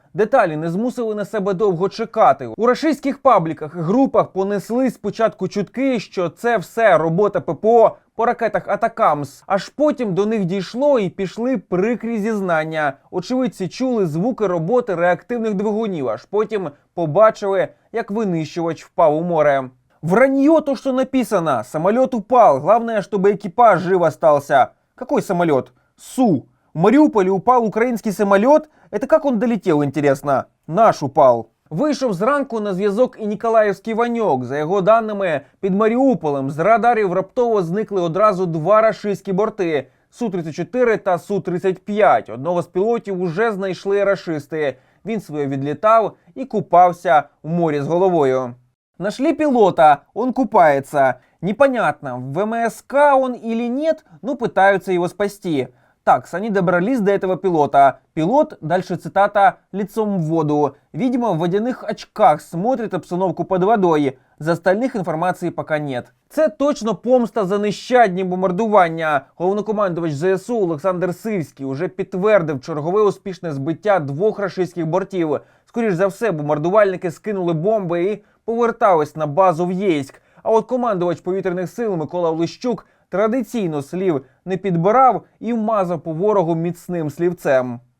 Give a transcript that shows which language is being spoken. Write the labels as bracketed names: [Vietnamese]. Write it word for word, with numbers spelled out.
[Ukrainian] Деталі не змусили на себе довго чекати. У рашистських пабліках і групах понесли спочатку чутки, що це все робота ППО по ракетах «Атакамс». Аж потім до них дійшло і пішли прикрі зізнання. Очевидці чули звуки роботи реактивних двигунів, аж потім побачили, як винищувач впав у море. [Russian] Вранье то, что написано. Самолет упал. Главное, чтобы экипаж жив остался. Какой самолет? Су. В Мариуполе упал украинский самолет? Это как он долетел, интересно? Наш упал. [Ukrainian] Вийшов зранку на зв'язок і Ніколаївський Ваньок. За його даними, під Маріуполем з радарів раптово зникли одразу два рашистські борти – Су тридцять чотири та Су тридцять п'ять. Одного з пілотів уже знайшли рашисти. Він своє відлітав і купався в морі з головою. [Russian] Нашли пилота, он купается. Непонятно, в ВМСК он или нет, но пытаются его спасти. Так, они добрались до этого пилота. Пилот, дальше цитата, лицом в воду. Видимо, в водяных очках смотрит обстановку под водой. За остальных информации пока нет. [Ukrainian] Це точно помста за нещадні бомбардування. Головнокомандувач ЗСУ Олександр Сирський уже підтвердив чергове успішне збиття двох рашистських бортів. Скоріш за все, бомбардувальники скинули бомби і повертались на базу в Єйськ. А от командувач повітряних сил Микола Олещук традиційно слів не підбирав і вмазав по ворогу міцним слівцем.